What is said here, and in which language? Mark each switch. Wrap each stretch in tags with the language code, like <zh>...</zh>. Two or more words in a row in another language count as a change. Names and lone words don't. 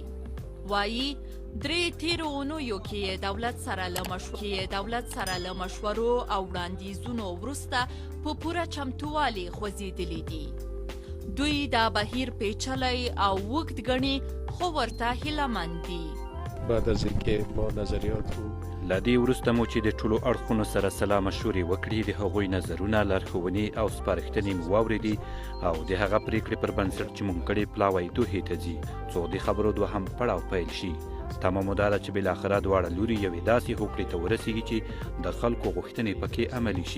<ps>وایي 3 تیرو اونیو کې دولت سره له مشورو او وړاندیزونو وروسته په پوره چمتووالي خوځېدلي دي. دوی دا بهیر پیچلی او اوږد ګڼي خو ورته هیله مند دي.</ps> <fa>بعد از اینکه ما نظریات رو</fa> <ps>له دې وروسته مو چې د ټولو اړخونو سره سلا مشورې وکړي، د هغوی نظرونه، لارښوونې او سپارښتنې مو واورېدي او د هغه پریکړې پر بنسټ چې موږ کړې پلاوی دوحې ته ځي څو د خبرو دوهم پړاو پیل شي. تمامه دا ده چې بالاخره دواړه لوري یوې داسې هوکړې ته ورسیږي چې د خلکو غوښتنې پکې عملي شي.</ps>